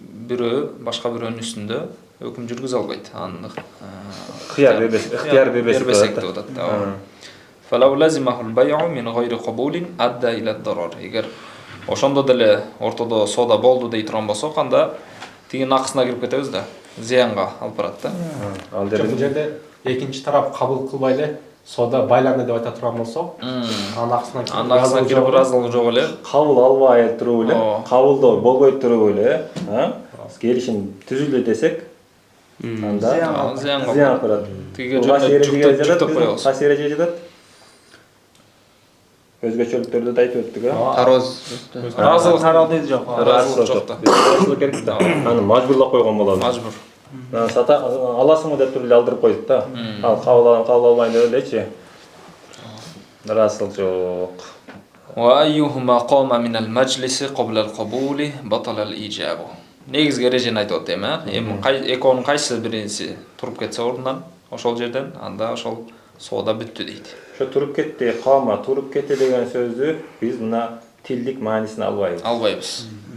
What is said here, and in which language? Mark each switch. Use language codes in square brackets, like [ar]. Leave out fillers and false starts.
[ky] Бирөө башка бирөөнүн үстүндө өкүм жүргүзө албайт. Ыктыяр бербесек деп атат. [ar] فلو لزمه البيع من غير قبول أدى إلى الضرر. [ky] Эгер ошондо деле ортодо соода болду дей турган болсо, канда тигинин акысына кирип кетебиз да, зыянга алып барат да. Ал Бул жерде экинчи тарап кабыл кылбай эле соода байланды деп айта турган болсо, анын акысына кирип ыраазылыгы жок эле, кабыл албай туруп эле, кабылдоо болбой туруп эле, келишим түзүлдү десек, анда зыян барат. Тиге жөнүндө жүктөп коебуз. Кайсы эреже жатат? Өзгөчөлүктөрдү да айтып өттүк, Ыраазылык таралды жок. ыраазылык жок да. Ыраазылык керек да. Аны мажбурлап койгон болобуз. Мажбур. Сата аласыңбы деп туруп эле алдырып койдук да. Ал кабыл албайм деп элечи. Ыраазылык жок. [ar] وأيهما قام من المجلس قبل القبول بطل الإيجاب. [ky] Негизги эрежени айтып атам, эми экөөнүн кайсы бириси туруп кетсе ордунан, ошол жерден анда ошол соода бүттү дейт. Ошо туруп кетти, калма, туруп кетти деген сөздү биз мына тилдик маанисин албайбыз. Албайбыз.